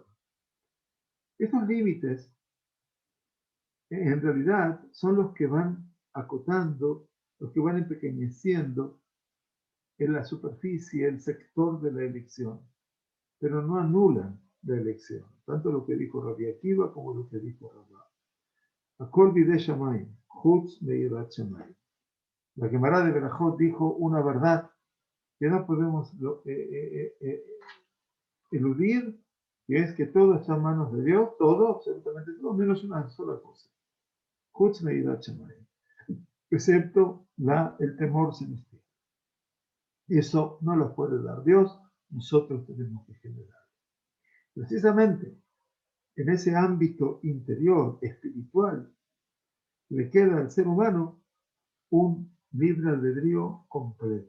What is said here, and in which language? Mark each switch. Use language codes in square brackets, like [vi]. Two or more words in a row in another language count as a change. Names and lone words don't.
[es] Estos límites, en realidad, son los que van acotando, los que van empequeñeciendo en la superficie, el sector de la elección, pero no anulan la elección, tanto lo que dijo Rabbi Akiva como lo que dijo Rabba. [he] הכל בידי שמים, חוץ מיראת שמים. [es] La Gemara de Berajot dijo una verdad que no podemos eludir, que es que todo está en manos de Dios, todo, absolutamente todo, menos una sola cosa. [he] חוץ מיראת שמים, [es] excepto el temor celestial. Eso no lo puede dar Dios, nosotros tenemos que generar. Precisamente en ese ámbito interior, espiritual, le queda al ser humano un libre albedrío completo.